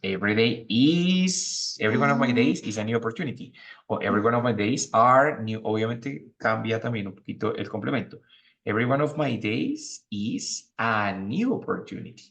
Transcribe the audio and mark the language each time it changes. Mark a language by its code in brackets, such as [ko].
[en] Every day is, every one of my days is a new opportunity. O every one of my days are new. [es] Obviamente cambia también un poquito el complemento. [en] Every one of my days is a new opportunity.